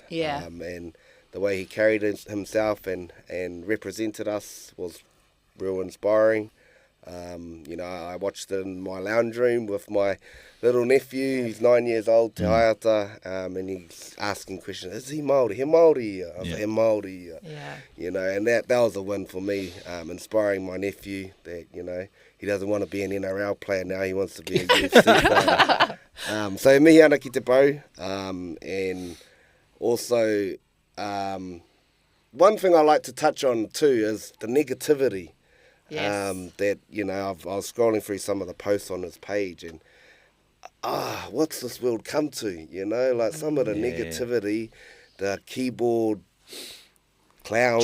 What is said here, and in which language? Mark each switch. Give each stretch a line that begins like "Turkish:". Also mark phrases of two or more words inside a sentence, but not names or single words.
English: Yeah. And the way he carried himself and represented us was real inspiring. I watched it in my lounge room with my little nephew. He's 9 years old, Te Haiata, and he's asking questions. Is
Māori: he Māori?
English: He Māori? I was like,
Māori: he Māori.
English: And that was a win for me, inspiring my nephew that, he doesn't want to be an NRL player now. He wants to be a UFC player.
Māori: So mihi ana ki te pau.
English: And also, one thing I like to touch on too is the negativity. Yes. That, I was scrolling through some of the posts on his page and, what's this world come to? Like some of the negativity, the keyboard clowns.